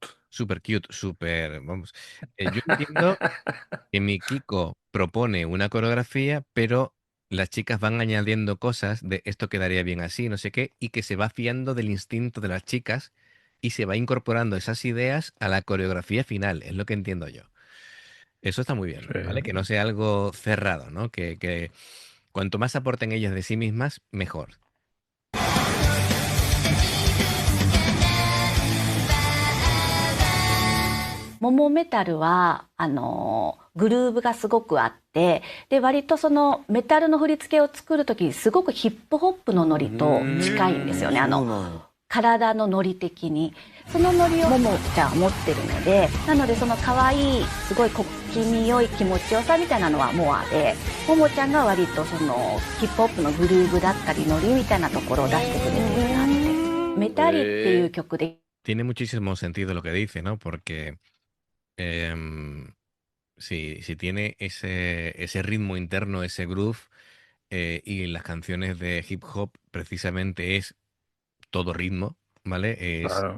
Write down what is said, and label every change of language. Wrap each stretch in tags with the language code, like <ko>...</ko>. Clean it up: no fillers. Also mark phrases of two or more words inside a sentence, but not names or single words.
<en>super cute,</en> <es>super, vamos, yo entiendo que Mikiko propone una coreografía, pero las chicas van añadiendo cosas de esto quedaría bien así, no sé qué, y que se va fiando del instinto de las chicas y se va incorporando esas ideas a la coreografía final, es lo que entiendo yo. Eso está muy bien, Sí. ¿vale? Que no sea algo cerrado, ¿no? Que cuanto más aporten ellas de sí mismas, mejor.</es> <ja>モモメタルはグルーヴがすごくあって、で割とそのメタルの振り付けを作る時にすごくヒップホップのノリと近いんですよね。体のノリ的にそのノリをモモちゃんは持ってるので、なのでその可愛いすごい小気味良い気持ちよさみたいなのはモアで、モモちゃんが割とそのヒップホップのグルーヴだったりノリみたいなところを出してくれてるなって。メタリっていう曲で。</ja> <es>Tiene muchísimo sentido lo que dice, ¿no? Porque si tiene ese ritmo interno, ese groove, y las canciones de hip hop precisamente es todo ritmo, ¿vale? Es Claro.</es>